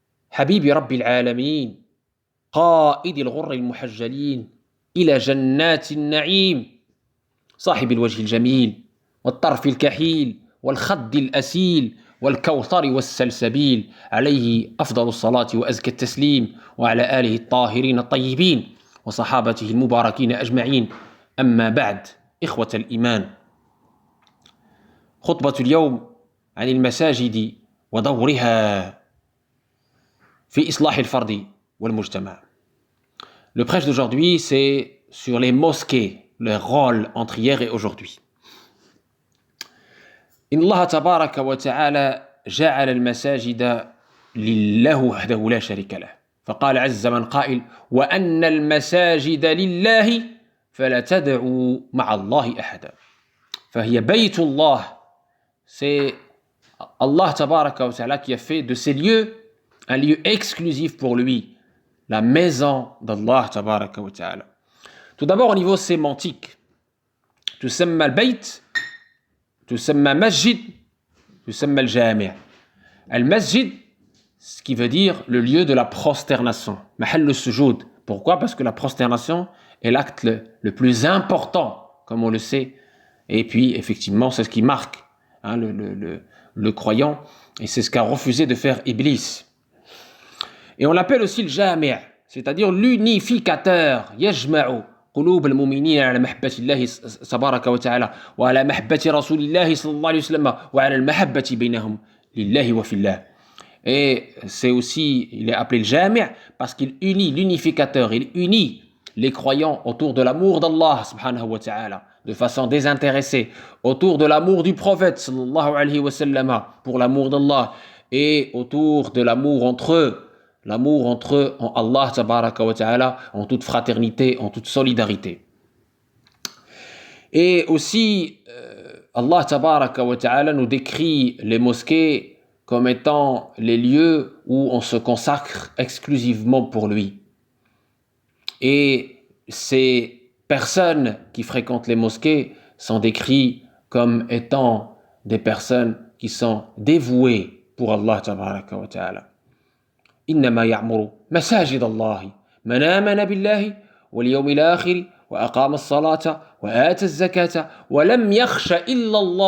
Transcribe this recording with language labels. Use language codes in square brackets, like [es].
[ar] حبيب رب العالمين قائد الغر المحجلين إلى جنات النعيم صاحب الوجه الجميل والطرف الكحيل والخد الأسيل والكوثر والسلسبيل عليه أفضل الصلاة وأزكى التسليم وعلى آله الطاهرين الطيبين وصحابته المباركين أجمعين أما بعد إخوة الإيمان خطبة اليوم عن المساجد ودورها في إصلاح الفرد والمجتمع. [fr] Le prêche d'aujourd'hui c'est sur les mosquées, leur rôle entre hier et aujourd'hui. [ar] إن الله تبارك وتعالى جعل المساجد لله وحده لا شريك له فقال عز من قائل وأن المساجد لله فلا تدعوا مع الله أحدا فهي بيت الله. [fr] C'est Allah tabaraka wa ta'ala qui a fait de ces lieux un lieu exclusif pour lui, la maison d'Allah tabaraka wa ta'ala. Tout d'abord au niveau sémantique, [ar] تسمى البيت تسمى مسجد تسمى الجامع. [fr] المسجد, ce qui veut dire le lieu de la prosternation, [ar] محل السجود. [fr] Pourquoi? Parce que la prosternation est l'acte le plus important, comme on le sait, et puis effectivement c'est ce qui marque le croyant, et c'est ce qu'a refusé de faire Iblis. Et on l'appelle aussi le jami', c'est-à-dire l'unificateur. [ar] يجمع قلوب المؤمنين على محبة الله تبارك وتعالى وعلى محبة رسول الله صلى الله عليه وسلم وعلى المحبة بينهم لله وفي الله. [fr] Et c'est aussi, il est appelé le jami' parce qu'il unit, l'unificateur, il unit les croyants autour de l'amour d'Allah subhanahu wa ta'ala de façon désintéressée, autour de l'amour du prophète sallallahu alayhi wa sallam pour l'amour d'Allah, et autour de l'amour entre eux en Allah tabaraka wa ta'ala, en toute fraternité, en toute solidarité. Et aussi Allah tabaraka wa ta'ala nous décrit les mosquées comme étant les lieux où on se consacre exclusivement pour lui. Et ces personnes qui fréquentent les mosquées sont décrites comme étant des personnes qui sont dévouées pour Allah tabaraka wa ta'ala. [ar] إنما يعمر مساجد الله من آمن بالله واليوم الآخر وأقام الصلاة وآتى الزكاة ولم يخش إلا